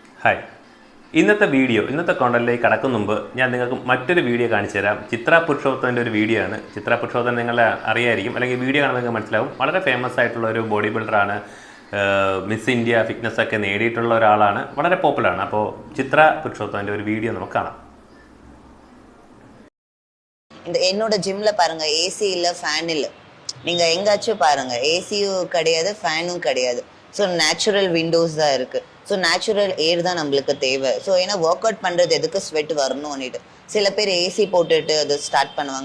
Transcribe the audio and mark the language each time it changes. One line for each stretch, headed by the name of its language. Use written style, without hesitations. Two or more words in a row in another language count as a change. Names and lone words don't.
Malayalam: ഹായ്, ഇന്നത്തെ കണ്ടന്റിലേക്ക് കടക്കും മുമ്പ് ഞാൻ നിങ്ങൾക്ക് മറ്റൊരു വീഡിയോ കാണിച്ചു തരാം. ചിത്ര പുരുഷോത്തമൻ്റെ ഒരു വീഡിയോ ആണ്. ചിത്ര പുരുഷോത്തമൻ നിങ്ങളെ അറിയായിരിക്കും, അല്ലെങ്കിൽ വീഡിയോ കാണുമ്പോൾ നിങ്ങൾക്ക് മനസ്സിലാവും. വളരെ ഫേമസ് ആയിട്ടുള്ള ഒരു ബോഡി ബിൽഡറാണ്. മിസ് ഇന്ത്യ ഫിറ്റ്നസ് ഒക്കെ നേടിയിട്ടുള്ള ഒരാളാണ്, വളരെ പോപ്പുലറാണ്. അപ്പോൾ ചിത്ര പുരുഷോത്തമൻ്റെ ഒരു വീഡിയോ നമുക്ക് കാണാം.
Tamil: என்னோட ஜிம்ல பாருங்க, ஏசி இல்லை, ஃபேன் இல்லை. நீங்கள் எங்காச்சும் பாருங்க, ஏசியும் கிடையாது, ஃபேனும் கிடையாது.
English: so natural windows
Tamil: தான் இருக்குது.
English: so natural air
Tamil: தான் நம்மளுக்கு தேவை. ஸோ ஏன்னா
English: work out
Tamil: பண்ணுறது எதுக்கு ஸ்வெட் வரணும்னுட்டு சில பேர் ஏசி போட்டுட்டு அது ஸ்டார்ட் பண்ணுவாங்க.